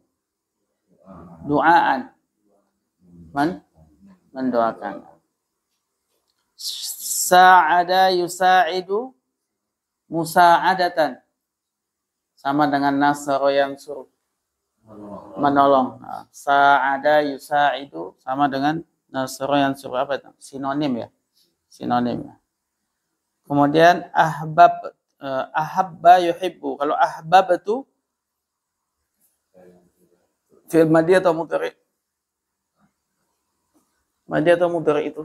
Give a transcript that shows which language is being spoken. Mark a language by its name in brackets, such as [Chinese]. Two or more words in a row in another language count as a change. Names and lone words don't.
[Arabic] Du'aan. Mendoakan. Sa'ada yusa'idu musa'adatan. [Indonesian] Sama dengan [Arabic] nasara yansuru. [Indonesian] Menolong. [Arabic] Sa'ada yusa'idu [Indonesian] sama dengan [Arabic] nasara yansuru. [Indonesian] Apa itu? Sinonim ya. Sinonim ya. Kemudian [Arabic] ahabba yuhibbu. [Indonesian] Kalau ahbab itu [Arabic] fi'il madhi [Indonesian] atau mudhari? Madhi atau mudhari itu?